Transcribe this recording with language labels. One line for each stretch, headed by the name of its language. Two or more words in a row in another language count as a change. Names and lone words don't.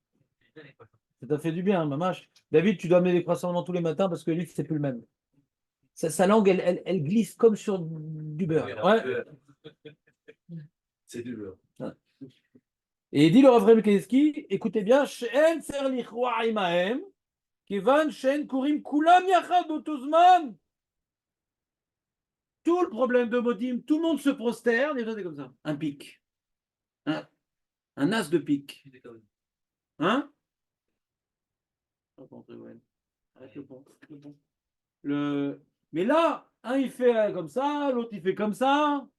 French: Ça t'a fait du bien, mamache. David, tu dois amener des croissants dans tous les matins parce que lui, c'est plus le même. Sa langue, elle glisse comme sur du beurre. Ouais. C'est du beurre. Ouais. Et il dit le Rav Chaim Kensky, écoutez bien,
Hebrew: שאין צריך לכרוע עמהם, כיוון שאין כורעים כולם יחד באותו זמן.
French: Tout le problème de Modim, tout le monde se prosterne, et c'est comme ça. Un pic. Un as de pique. Hein? Arrête le pont. Mais là, un il fait comme ça, l'autre il fait comme ça.